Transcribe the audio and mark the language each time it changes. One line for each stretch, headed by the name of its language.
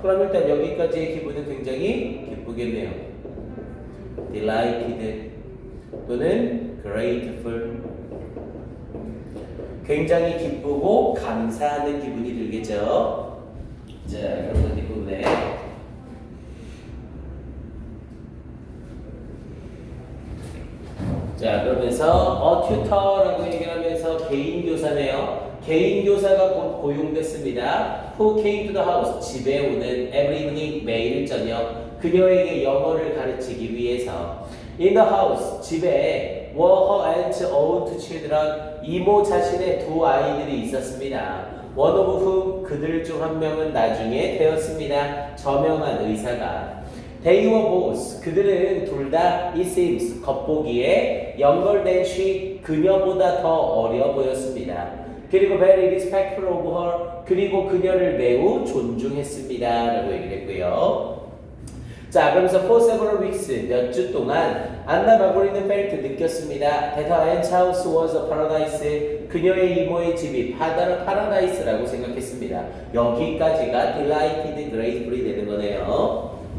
Korean: 그럼 일단 여기까지의 기분은 굉장히 기쁘겠네요.
English: delighted 또는 grateful.
Korean: 굉장히 기쁘고 감사하는 기분이 들겠죠. 자, 그럼 뒷부분에 자, 그러면서 tutor라고 얘기하면서 개인 교사네요. 개인 교사가 곧 고용됐습니다.
English: Who came to the house?
Korean: 집에 오는
English: every evening,
Korean: 매일 저녁 그녀에게 영어를 가르치기 위해서.
English: In the house, 집에 were her aunt's own two children,
Korean: 이모 자신의 두 아이들이 있었습니다.
English: One of whom,
Korean: 그들 중 한 명은 나중에 되었습니다. 저명한 의사가.
English: They were both,
Korean: 그들은 둘 다
English: it seems,
Korean: 겉보기에
English: younger than she,
Korean: 그녀보다 더 어려 보였습니다. 그리고
English: very respectful of her,
Korean: 그리고 그녀를 매우 존중했습니다. 라고 얘기를 했고요. 자, 그러면서
English: for several weeks,
Korean: 몇 주 동안 안나 마골린은 felt, 느꼈습니다.
English: that her aunt's house was a paradise,
Korean: 그녀의 이모의 집이 파라다이스라고 생각했습니다. 여기까지가
English: delighted, gratefully
Korean: 되는 거네요.